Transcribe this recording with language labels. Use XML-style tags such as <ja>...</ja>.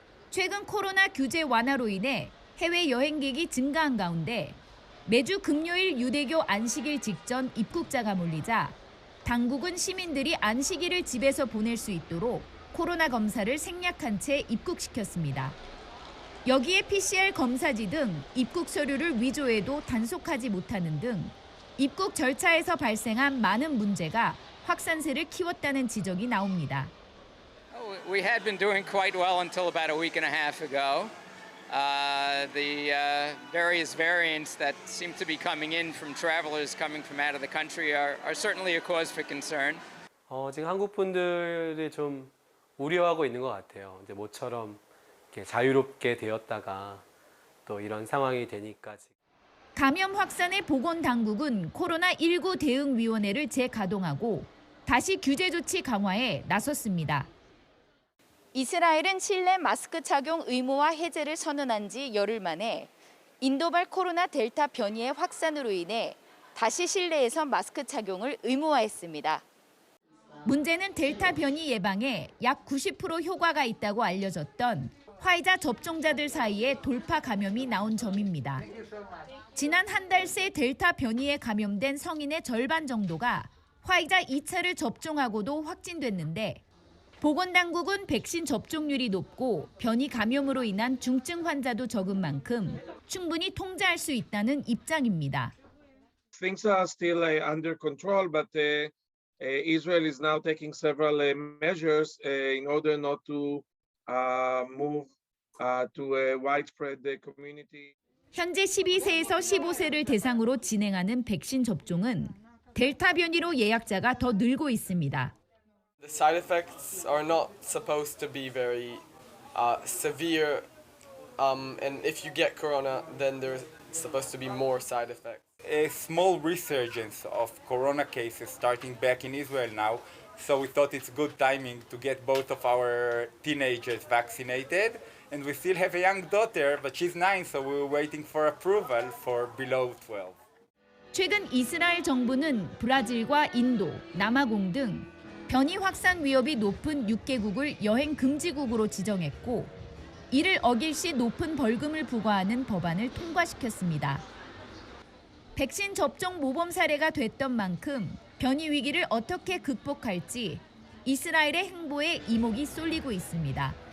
<ko>최근 코로나 규제 완화로 인해 해외 여행객이 증가한 가운데 매주 금요일 유대교 안식일 직전 입국자가 몰리자 당국은 시민들이 안식일을 집에서 보낼 수 있도록 코로나 검사를 생략한 채 입국시켰습니다. 여기에 PCR 검사지 등 입국 서류를 위조해도 단속하지 못하는 등 입국 절차에서 발생한 많은 문제가 확산세를 키웠다는 지적이 나옵니다.</ko> <en>We had been doing quite well until about a week and a half ago. The various variants that seem to be coming in from travelers coming from out of the country are certainly a cause for concern.</en> <ko>지금 한국 분들이 좀 우려하고 있는 것 같아요. 이제 모처럼 이렇게 자유롭게 되었다가 또 이런 상황이 되니까. 감염 확산의 보건당국은 코로나19 대응위원회를 재가동하고 다시 규제 조치 강화에 나섰습니다. 이스라엘은 실내 마스크 착용 의무화 해제를 선언한 지 열흘 만에 인도발 코로나 델타 변이의 확산으로 인해 다시 실내에서 마스크 착용을 의무화했습니다. 문제는 델타 변이 예방에 약 90% 효과가 있다고 알려졌던 화이자 접종자들 사이에 돌파 감염이 나온 점입니다. 지난 한 달 새 델타 변이에 감염된 성인의 절반 정도가 화이자 2차를 접종하고도 확진됐는데 보건당국은 백신 접종률이 높고 변이 감염으로 인한 중증 환자도 적은 만큼 충분히 통제할 수 있다는 입장입니다.</ko> <en>Things are still under control, but Israel is now taking several measures in order not to move to a widespread community.</en> <ko>현재 12세에서 15세를 대상으로 진행하는 백신 접종은 델타 변이로 예약자가 더 늘고 있습니다.</ko> <en>The side effects are not supposed to be very severe, and if you get corona, then there's supposed to be more side effects. A small resurgence of corona cases starting back in Israel now, so we thought it's good timing to get both of our teenagers vaccinated. And we still have a young daughter, but she's 9, so we're waiting for approval for below 12.</en> <ko>최근 이스라엘 정부는 브라질과 인도, 남아공 등 변이 확산 위협이 높은 6개국을 여행 금지국으로 지정했고 이를 어길 시 높은 벌금을 부과하는 법안을 통과시켰습니다. 백신 접종 모범 사례가 됐던 만큼 변이 위기를 어떻게 극복할지 이스라엘의 행보에 이목이 쏠리고 있습니다.</ko>